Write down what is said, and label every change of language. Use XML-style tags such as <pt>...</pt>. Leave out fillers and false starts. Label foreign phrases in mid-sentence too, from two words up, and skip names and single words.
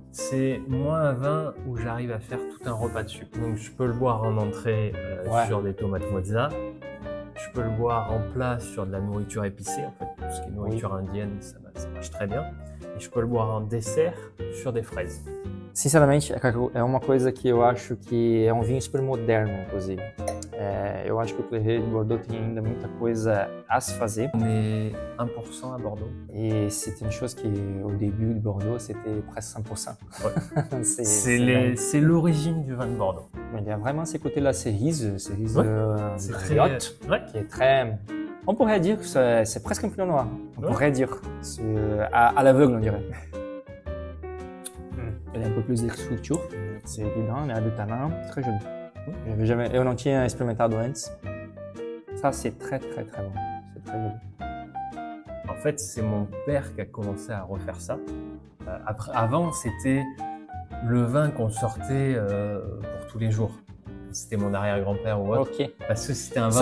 <fr>C'est moi un vin où j'arrive à faire tout un repas dessus. Donc je peux le boire en entrée sur des tomates mozza. Je peux le boire en plat sur de la nourriture épicée, en fait, tout ce qui est nourriture indienne, ça marche très bien. Et je peux le boire en dessert sur des fraises.</fr> <pt>Sinceramente, é uma coisa que eu acho que é um vinho super moderno, inclusive. Eu acho que o Clairé de Bordeaux tem ainda muita coisa a se fazer.</pt> <fr>On est 1% à Bordeaux. Et c'était une chose qui, au début de Bordeaux, c'était presque 100%. Ouais. c'est l'origine du vin de Bordeaux. Mais il y a vraiment ces côtés-là, cerises briottes, qui est très... On pourrait dire que c'est presque un pinot noir. On pourrait dire. À l'aveugle, on dirait. Il y a un peu plus de structure, c'est évident, il y a du tanin, très joli.</fr> <pt>Eu não tinha experimentado antes.</pt> <fr>Ça, c'est très très très bon. C'est très joli. En fait, c'est mon père qui a commencé à refaire ça. Avant, c'était le vin qu'on sortait pour tous les jours. C'était mon arrière-grand-père ou autre. Parce que c'était un vin</fr>